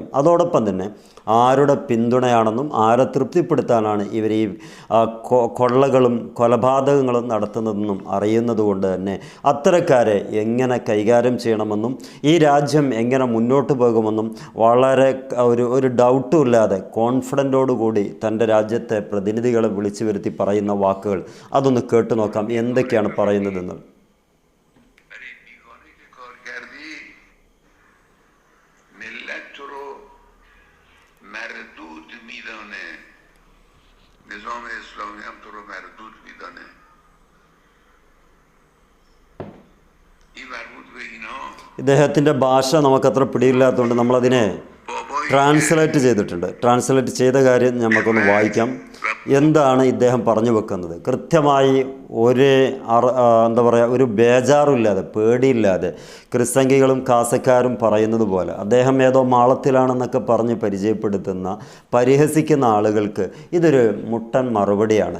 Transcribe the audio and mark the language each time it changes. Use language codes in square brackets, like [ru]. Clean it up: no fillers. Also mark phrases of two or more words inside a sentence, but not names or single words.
[ml] അതോടൊപ്പം തന്നെ ആരുടെ പിന്തുണയാണെന്നും ആരെ തൃപ്തിപ്പെടുത്താനാണ് ഇവർ ഈ കൊള്ളകളും കൊലപാതകങ്ങളും നടത്തുന്നതെന്നും അറിയുന്നത് കൊണ്ട് തന്നെ അത്തരക്കാരെ എങ്ങനെ കൈകാര്യം ചെയ്യണമെന്നും ഈ രാജ്യം എങ്ങനെ മുന്നോട്ട് പോകുമെന്നും വളരെ ഒരു ഡൗട്ടും ഇല്ലാതെ കോൺഫിഡൻറ്റോടുകൂടി തൻ്റെ രാജ്യത്തെ പ്രതിനിധികളെ വിളിച്ചു വരുത്തി പറയുന്ന വാക്കുകൾ അതൊന്ന് കേട്ടു നോക്കാം, എന്തൊക്കെയാണ് പറയുന്നതെന്ന്. [fa] مردود میدانه، نظام اسلامی هم تو رو مردود میدانه. این مربوط به اینا. [ml] ഇദ്ദേഹത്തിൻ്റെ ഭാഷ നമുക്കത്ര പിടിയില്ലാത്തതുകൊണ്ട് നമ്മളതിനെ ട്രാൻസ്ലേറ്റ് ചെയ്തിട്ടുണ്ട്. ട്രാൻസ്ലേറ്റ് ചെയ്ത കാര്യം നമുക്കൊന്ന് വായിക്കാം. എന്താണ് ഇദ്ദേഹം പറഞ്ഞു വെക്കുന്നത്? കൃത്യമായി ഒരു ബേജാറുമില്ലാതെ, പേടിയില്ലാതെ ക്രിസ്തംഗികളും കാസക്കാരും പറയുന്നത് പോലെ അദ്ദേഹം ഏതോ മാളത്തിലാണെന്നൊക്കെ പറഞ്ഞ് പരിചയപ്പെടുത്തുന്ന, പരിഹസിക്കുന്ന ആളുകൾക്ക് ഇതൊരു മുട്ടൻ മറുപടിയാണ്.